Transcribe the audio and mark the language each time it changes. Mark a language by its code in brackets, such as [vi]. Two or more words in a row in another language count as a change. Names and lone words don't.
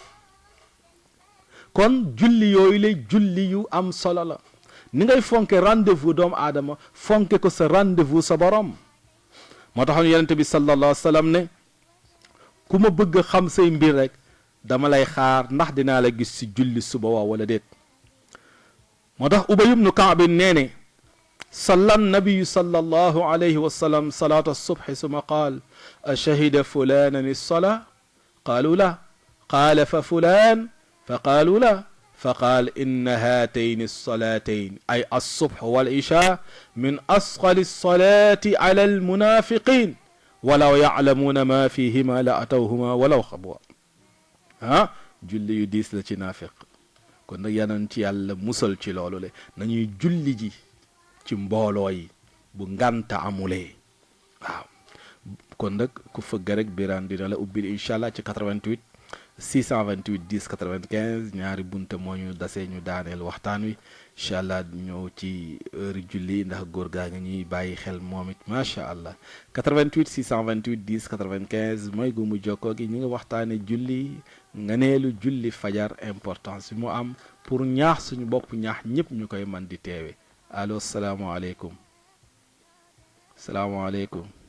[wo] kon julli yooyu lay julli yu am solo la ni ngay fonke rendez-vous doomu aadama fonke ko sa rendez-vous sa borom moo taxoon yonente bi [ar] صلى الله عليه وسلم [wo] ne ku ma bëgg xam say mbir rek dama lay xaar ndax dinaa la gis ci julli suba waaw wala déet moo tax Ubay ibnu Kaab nee ne صلى [ar] النبي صلى الله عليه وسلم صلاة الصبح ثم قال أشهد فلانا الصلاة قالوا لا قال ففلان فقالوا لا فقال إن هاتين الصلاتين أي الصبح والعشاء من أثقل الصلاة على المنافقين ولو يعلمون ما فيهما لأتوهما ولو خبوا julli yu diis la ci naafiq kon [wo] nag yanan ci yàlla musal ci loolu le nañuy julli ji ci mbooloo yi bu ngànta amulee waaw kon nag ku fëgg rek Birane dina la ubbil [ar] إن شاء الله [wo] ci 88 628 10 95 ñaari bunte moo ñu dasee ñu daaneel waxtaan wi [ar] إن شاء الله [wo] ñëw ci heure julli ndax góor gaa nga ñuy bàyyi xel moom it [ar] ما شاء الله [wo] 88 628 10 95 mooy gu mu jokkoo gi ñi nga waxtaane julli nganeelu julli fajar importance bi mu am pour ñaax suñu bopp ñaax ñëpp ñu koy man di teewe allo salaamaaleykum salaamaaleykum